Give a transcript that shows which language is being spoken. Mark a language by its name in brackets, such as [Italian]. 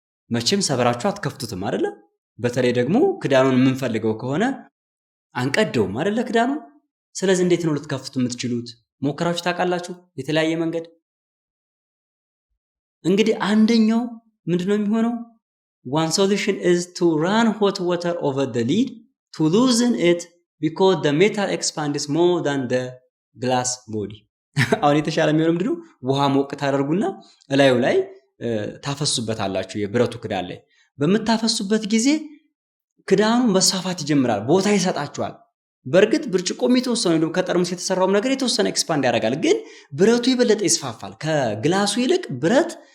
[Amharic] መቼም ሰብራችሁ አትከፍቱትም አይደለ? በተለይ ደግሞ ክዳኑን የምንፈልገው ከሆነ አንቀደውም አይደለ ክዳኑን። ስለዚህ እንዴት ነው ልትከፍቱ የምትችሉት? ሞክራችሁ ታውቃላችሁ? የተለያየ መንገድ እንግዲህ አንደኛው ምንድነው የሚሆነው? [English] one solution is to run hot water over the lid to loosen it because the metal expands more than the glass body [Amharic] አሁን የተሻለ የሚሆነው ምንድነው? ውሃ ሞቅ ታደርጉና እላዩ ላይ ታፈሱበታላችሁ የብረቱ ክዳን ላይ በመታፈሱበት ጊዜ ክዳኑ መሳፋት ይጀምራል ቦታ ይሰጣችኋል በርግጥ ብርጭቆ የተወሰነ ነው ከጠርሙስ የተሰራው ነገር የተወሰነ ኤክስፓንድ ያደርጋል ግን ብረቱ ይበለጠ ይስፋፋል ከግላሱ ይልቅ ብረት